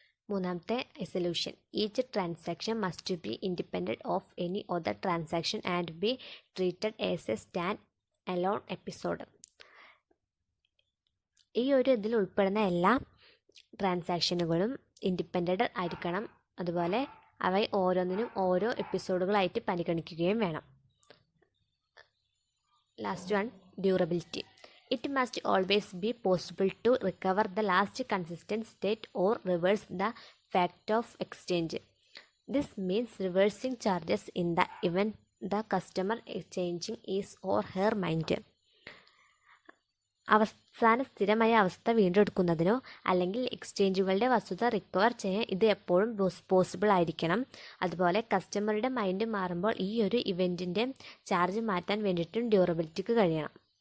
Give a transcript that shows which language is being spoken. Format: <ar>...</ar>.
<ml>മൂന്നാമത്തെ</ml> <en>Isolation. Each transaction must be independent of any other transaction and be treated as a stand alone episode.</en> <ml>ഈ ഒരു ഇതിൽ ഉൾപ്പെടുന്ന എല്ലാ ട്രാൻസാക്ഷനുകളും ഇൻഡിപെൻഡൻ്റ് ആയിരിക്കണം. അതുപോലെ അവ ഓരോന്നിനും ഓരോ എപ്പിസോഡുകളായിട്ട് പരിഗണിക്കുകയും വേണം.</ml> <en>Last one, durability. It must always be possible to recover the last consistent state or reverse the fact of exchange. This means reversing charges in the event the customer changing his or her mind.</en> <ml>അവസാന സ്ഥിരമായ അവസ്ഥ വീണ്ടെടുക്കുന്നതിനോ അല്ലെങ്കിൽ എക്സ്ചേഞ്ചുകളുടെ വസ്തുത recover ചെയ്യാൻ ഇത് എപ്പോഴും possible ആയിരിക്കണം. അതുപോലെ കസ്റ്റമറുടെ മൈൻഡ് മാറുമ്പോൾ ഈ ഒരു ഇവൻറ്റിൻ്റെ ചാർജ് മാറ്റാൻ വേണ്ടിയിട്ടും ഡ്യൂറബിലിറ്റിക്ക് കഴിയണം.</ml>